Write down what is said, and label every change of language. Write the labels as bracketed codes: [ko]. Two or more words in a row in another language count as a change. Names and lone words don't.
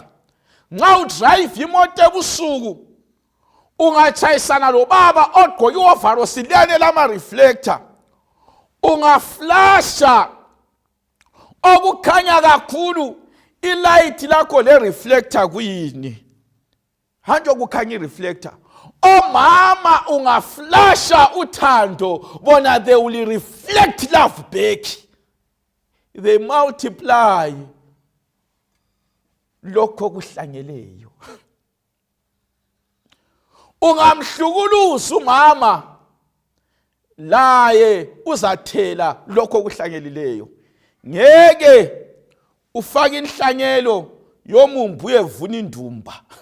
[nd] Nxa udrive imoto ebusuku ungatshayisana lo baba ogqoke iwovarosi lene lama reflector, ungaflasha okukhanya kakhulu ilight lakho le reflector kuyini? Hanjo kukhanya ireflector. Omama ungaflasha uthando, bona [en] they will reflect love back. They multiply [nd] lokho kuhlanyeleyo. Ungamhlukuluza umama, laye uzathela lokho kuhlanyelileyo. Ngeke ufake inhlanyelo yomumbu evuna indumba.